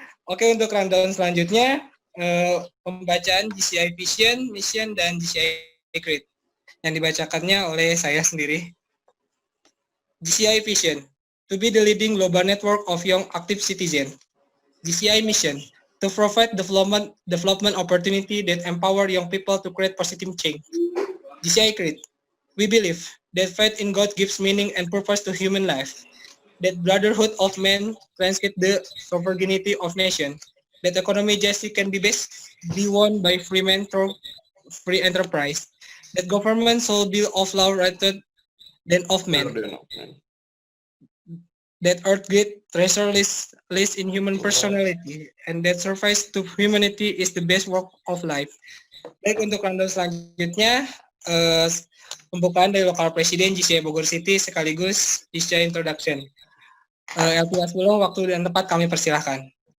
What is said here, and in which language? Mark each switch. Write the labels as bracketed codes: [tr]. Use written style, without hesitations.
[id] Oke, untuk rundown selanjutnya, pembacaan JCI Vision, Mission, dan JCI Create yang dibacakannya oleh saya sendiri. [en] JCI Vision, to be the leading global network of young active citizens. JCI Mission, to provide development opportunity that empower young people to create positive change. JCI Create, we believe that faith in God gives meaning and purpose to human life, that brotherhood of men transcends the sovereignty of nation, that economy justice can be best be won by free men through free enterprise, that government shall be of law rather than of men, that earth great treasure lies in human personality, and that service to humanity is the best work of life. [id] Baik, untuk rundown selanjutnya, pembukaan dari lokal presiden JCI Bogor City sekaligus JCI Introduction. LP Hasbulloh, waktu dan tempat kami persilahkan.